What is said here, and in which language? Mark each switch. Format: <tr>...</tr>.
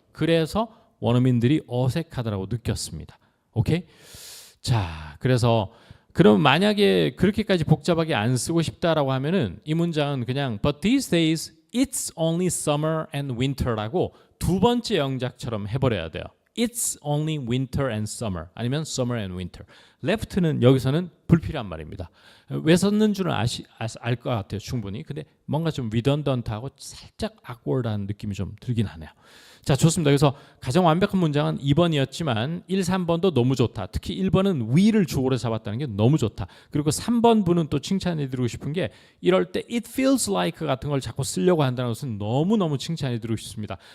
<ko>그래서 원어민들이 어색하다고 느꼈습니다. 오케이? 자, 그래서 그럼 만약에 그렇게까지 복잡하게 안 쓰고 싶다라고 하면은 이 문장은 그냥</ko> <en>But these days it's only summer and winter</en> <ko>라고 두 번째 영작처럼 해버려야 돼요.</ko> <en>It's only winter and summer</en> <ko>아니면</ko> <en>summer and winter.</en> <ko>left는 여기서는 불필요한 말입니다. 왜 썼는 줄은 알 것 같아요. 충분히. 근데 뭔가 좀 redundant하고 살짝 awkward한 느낌이 좀 들긴 하네요. 자 좋습니다. 그래서 가장 완벽한 문장은 2번이었지만 1, 3번도 너무 좋다. 특히 1번은 we를 주어로 잡았다는 게 너무 좋다. 그리고 3번 분은 또 칭찬해드리고 싶은 게 이럴 때</ko> <en>it feels like</en> <ko>같은 걸 자꾸 쓰려고 한다는 것은 너무너무 칭찬해드리고 싶습니다.</ko>